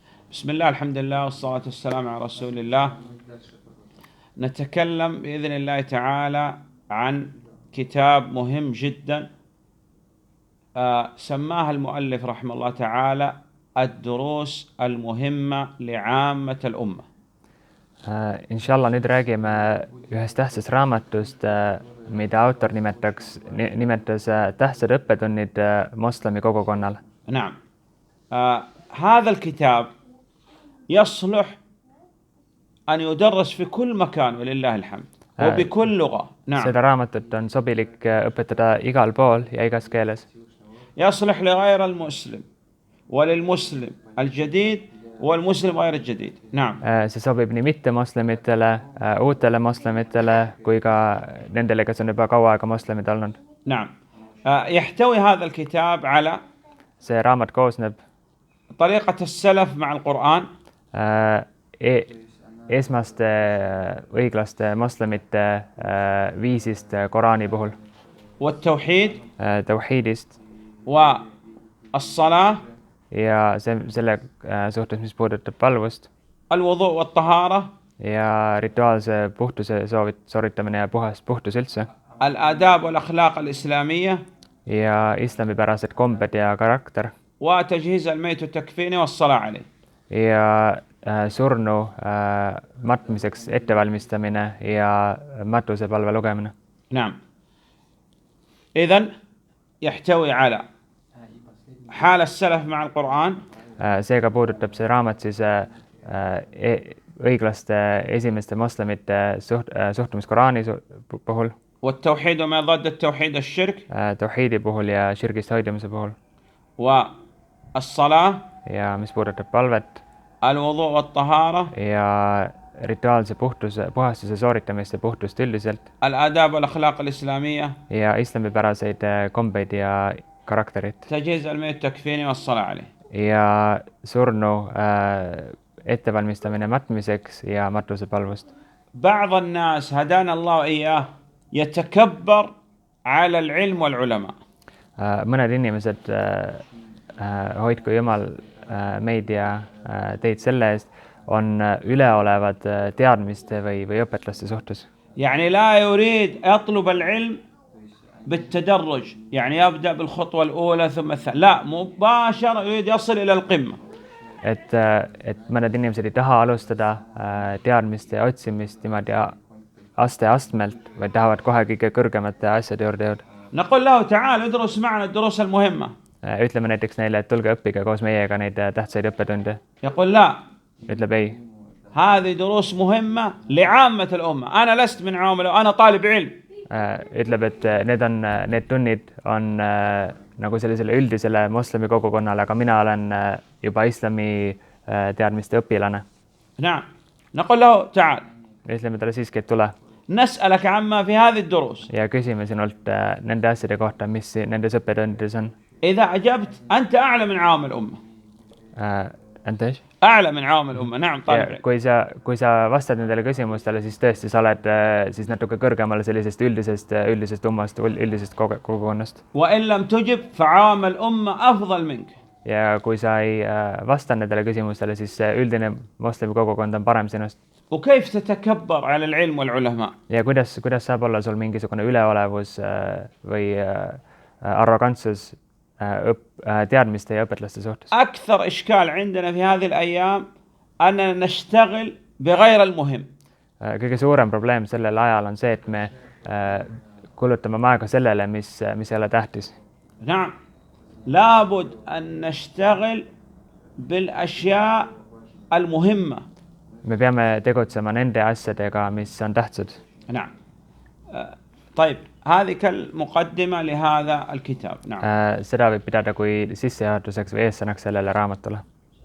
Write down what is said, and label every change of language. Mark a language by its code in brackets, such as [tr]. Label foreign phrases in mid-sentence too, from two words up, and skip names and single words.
[ar] بسم الله الحمد لله والصلاة والسلام على رسول الله. نتكلم بإذن الله تعالى عن كتاب مهم جدا سماه المؤلف رحمه الله تعالى الدروس المهمة لعامة الأمة. [et] Inshallah nüüd räägime ühest tähtsast raamatust, mida autor nimetas tähtsad õppetunnid moslemi kogukonnale. [ar] نعم. هذا الكتاب يصلح أن يدرس في كل مكان ولله الحمد وبكل لغة. نعم. [et] Seda raamatut on sobilik õpetada igal pool ja igas keeles. [ar] يصلح لغير المسلم وللمسلم الجديد والمسلم غير الجديد. نعم. [et] See sobib nii mittemoslemitele, uutele moslemitele kui ka nendele, kes on juba kaua aega moslemid olnud. [ar] نعم. يحتوي هذا الكتاب على [et] See raamat koosneb [ar] طريقة السلف مع القرآن. [et] Esmaste õiglaste moslemite viisist Koraani puhul, [ar] والتوحيد [et] tauhiidist [ar] والصلاة [et] ja selle suhtes, mis puudutab palvust [ar] الوضوء والطهارة [et] ja rituaalse puhtuse sooritamine ja puhtus üldse [ar] الآداب والأخلاق الإسلامية [et] ja islamipärased kombed ja karakter [ar] وتجهيز الميت والتكفين والصلاة عليه. [et] ja surnu matmiseks ettevalmistamine ja matusepalve lugemine. [ar] نعم. إذن يحتوي على حال السلف مع القرآن. [et] Seega puudutab see raamat siis õiglaste esimeste moslemite suhtumist Koraani puhul, [ar] والتوحيد وما ضد التوحيد الشرك. [et] tauhiidi puhul ja širgist hoidumise puhul [ar] والصلاة [et] ja mis puudutab palvet [ar] الوضوء والطهارة [et] ja rituaalse puhastuse sooritamist ja puhtust üldiselt [ar] الآداب والأخلاق الإسلامية [et] ja islamipäraseid kombeid ja karakterit [ar] تجهيز الميت والتكفين والصلاة عليه [et] ja surnu ettevalmistamine matmiseks ja matusepalvust. [ar] بعض الناس هدانا الله إياه يتكبر على العلم والعلماء. [et] Mõned inimesed, hoidku Jumal meid ja teid selle eest, on üleolevad teadmiste või õpetlaste suhtes. [ar] يعني لا يريد يطلب العلم بالتدرج، يعني يبدأ بالخطوة الأولى ثم الثانية، لا مباشرة يريد يصل إلى القمة. [et] Et mõned inimesed ei taha alustada teadmiste otsimist niimoodi astmelt, vaid tahavad kohe kõige kõrgemate asjade juurde jõuda. [ar] نقول له تعال ادرس معنا الدروس المهمة. [et] Ütleme näiteks neile, et tulge õppige koos meiega neid tähtsaid õppetunde. [ar] يقول لا. [et] Ütleb ei. [ar] هذه دروس مهمة لعامة الأمة. أنا لست من عامة، أنا طالب علم. [et] Ütleb, et need tunnid on nagu sellisele üldisele moslemi kogukonnale, aga mina olen juba islami teadmiste õpilane. [ar] نعم. نقول له تعال. [et] Ütleme talle siiski, et tule. [ar] نسألك عما في هذه الدروس. [et] Ja küsime sinult nende asjade kohta, mis nendes õppetundides on. [ar] إذا أجبت أنت أعلى من عام الأمة. أنت إيش؟ أعلى من عام الأمة. نعم طالب. [et] Kui sa vastad nendele küsimustele, siis tõesti sa oled siis natuke kõrgemal sellisest üldisest ummast, üldisest kogukonnast. [ar] وإن لم تجب فعام الأمة أفضل منك. [et] Ja kui sa ei vasta nendele küsimustele, siis üldine moslemi kogukond on parem sinust. [ar] وكيف تتكبر على العلم والعلماء؟ [et] Ja kuidas saab olla sul mingisugune üleolevus või arrogantsus teadmiste ja õpetlaste suhtes? [ar] أكثر إشكال عندنا في هذه الأيام أننا نشتغل بغير المهم. [et] Kõige suurem probleem sellel ajal on see, et me kulutame aega sellele, mis ei ole tähtis. [ar] نعم. لابد أن نشتغل بالأشياء المهمة. [et] Me peame tegutsema nende asjadega, mis on tähtsad. [ar] نعم. طيب هذه كالمقدمة لهذا الكتاب. نعم. [et] Seda võib pidada kui sissejuhatuseks või eessõnaks sellele raamatule.